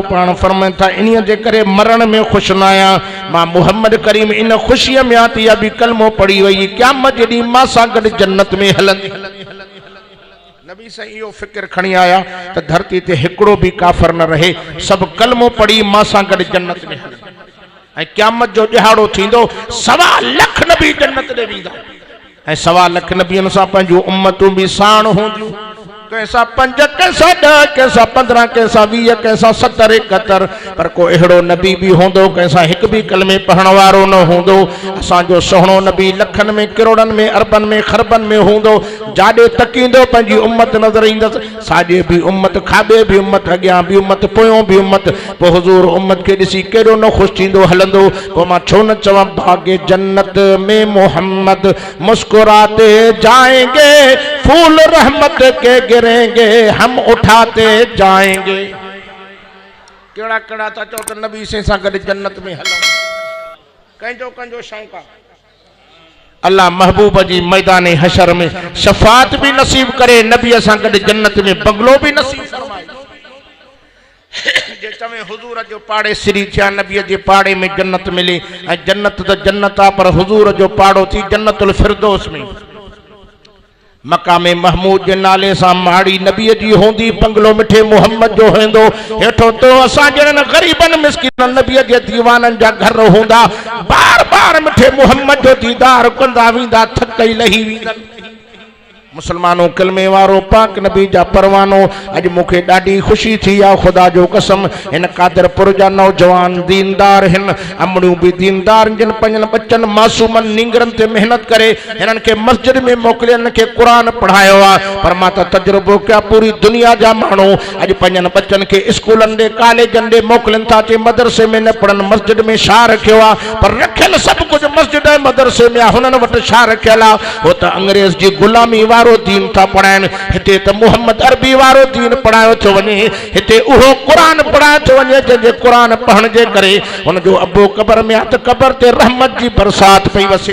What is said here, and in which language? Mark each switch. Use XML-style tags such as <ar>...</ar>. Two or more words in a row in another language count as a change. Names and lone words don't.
<sd>पाण फरमाए था इन्हीअ जे करे मरण में ख़ुशि न आहियां मां मोहम्मद करीम इन ख़ुशीअ में आती या बि कलमो पढ़ी वई क़यामत जे ॾींहुं मां सां गॾु जन्नत में हलंदी नबी साईं इहो फ़िक्र खणी आया त धरती ते हिकिड़ो बि काफ़िर न रहे सभु कलमो पढ़ी मां सां गॾु जन्नत में हलंदी ऐं क़यामत जो ॾिहाड़ो थींदो 1.25 लाख नबी जन्नत ॾे वेंदा ऐं 1.25 लाख नबियन सां पंहिंजूं उम्मतूं बि साण हूंदियूं कैसा 5 कैसा 10 कैसा 15 कैसा 20 कैसा 70 71 पर को अहिड़ो नबी भी होंदो कैसा एक भी कलमे पढ़ण वारो न होंदो असांजो सोहणो नबी लखन में करोड़न में अरबन में खरबन में होंदो जाडे तकींदो पंहिंजी उम्मत नजर ईंदस साॼे भी उम्मत खाॿे भी उम्मत अॻियां भी उम्मत पोयों भी उम्मत पोइ हुज़ूर उम्मत के ॾिसी केॾो न ख़ुशि थींदो हलंदो पोइ मां छो न चवां भागे</sd> <ur>جنت میں محمد مسکراتے جائیں گے پھول رحمت کے گریں گے ہم اٹھاتے جائیں گے</ur> <sd>केड़ा केड़ा ता चो त नबी से सा गॾु जन्नत में हलो कंजो शौक़ आहे। अल्लाह महबूब जी मैदान हशर में शफात भी नसीब करे, नबी सां गॾु जन्नत में बंगलो भी नसीब फरमाए। जे चवे हुजूर जो पाड़े सिरी थिया, नबी जे पाड़े में जन्नत मिले, ऐं जन्नत तो जन्नत आ, पर हुजूर जो पाड़ो थी जन्नतुल फिरदौस में। मकामे महमूद के नाले से माड़ी नबी जी होंदी, बंगलो मिठे मोहम्मद जो होंदो, हेठो तो असां जन गरीबन मिस्किन नबी जे दीवानन जा घर होंदा, बार बार मिठे मोहम्मद जो दीदार कंदा वींदा, थकई लही वींदा। मुसलमानों कलमे वारो पाक नबी जा परवानो, अज मुखे ॾाढी खुशी थी आ, खुदा जो कसम इन कादरपुर जा नौजवान दीनदार हिन, अमड़ियूं भी दीनदार जिन पंजन बच्चन मासूमन निंगरन ते मेहनत करे हिनन के मस्जिद में मोकले, हिनन के कुरान पढ़ायो आ। पर मां त तजुर्बो कया, पूरी दुनिया जा माण्हू अज पंजन बच्चन के स्कूलन दे कॉलेजन दे मोकलन था, चे मदरसे में न पढ़न, मस्जिद में छा रखियो आ, पर रखियल सब कुछ मस्जिद ऐं मदरसे में, हुनन वटि छा रखियल आ, हो त अंग्रेज जी गुलामी वारो दीन था पढ़ाइन। हिते त मोहम्मद अरबी वारो दीन पढ़ायो थो वञे, हिते उहो कुरान पढ़ायो थो वञे जंहिंजे कुरान पढ़ण जे करे हुन जो अबो कबर में आ त कबर ते रहमत जी बरसात पई वसे।</sd>